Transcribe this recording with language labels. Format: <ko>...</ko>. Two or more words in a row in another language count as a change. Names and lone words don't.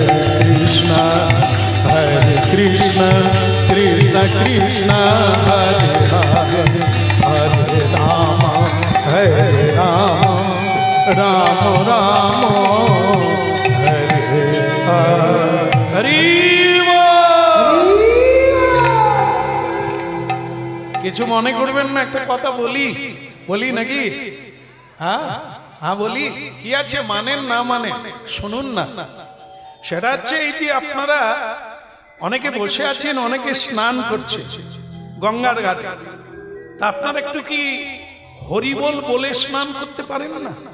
<bn>कृष्ण कृष्ण कृष्ण हरे हरे हरे राम राम राम हरे हरि কিছু মনে করবেন না, একটা কথা বলি নাকি? হ্যাঁ হ্যাঁ বলি। কি আছে, মানেন না মানেন শুনুন না। সেটা হচ্ছে এই যে আপনারা অনেকে বসে আছেন, অনেকে স্নান করছে গঙ্গার ঘাটে, তা আপনারা একটু কি হরিবোল বলে স্নান করতে পারেন না?</bn>